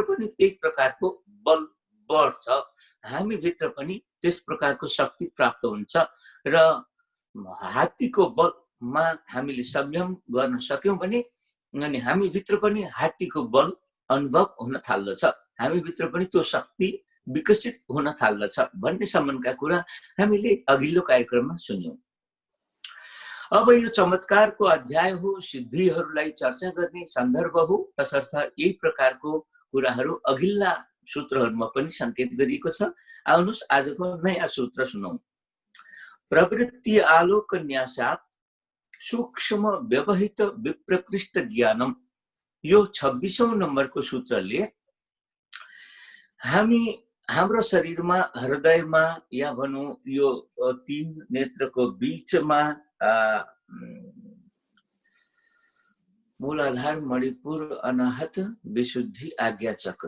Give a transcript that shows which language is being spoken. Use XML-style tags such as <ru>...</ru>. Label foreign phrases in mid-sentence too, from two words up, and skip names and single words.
<ne>पनि त्यही प्रकारको बल बढ्छ, हामी भित्र पनि त्यस प्रकारको शक्ति प्राप्त हुन्छ र हात्तीको बलमा हामीले संयम गर्न सक्यौं भने अनि हामी भित्र पनि हात्तीको बल अनुभव हुन थाल्दछ, हामी भित्र पनि त्यो शक्ति विकसित हुन थाल्दछ भन्ने सम्बन्धका कुरा हामीले अघिल्लो कार्यक्रममा सुन्यौं। अब यो चमत्कारको अध्याय हो, सिद्धिहरूलाई चर्चा गर्ने सन्दर्भ हो, तसर्थ यही प्रकारको कुराहरू अघिल्ला सूत्रहरूमा पनि संकेत गरिएको छ। आउनुहोस् आजको नयाँ सूत्र सुनौं।</ne> <sa>प्रवृत्ति आलोक न्यासात् सूक्ष्म व्यवहित विप्रकृष्ट ज्ञानम।</sa> <ne>यो 26औं नम्बरको सूत्रले हाम्रो शरीरमा, हृदयमा या भनौं यो 3 नेत्रको बीचमा मूलाधार, मणिपुर, अनाहत, विशुद्धि, आज्ञा चक्र।</ne>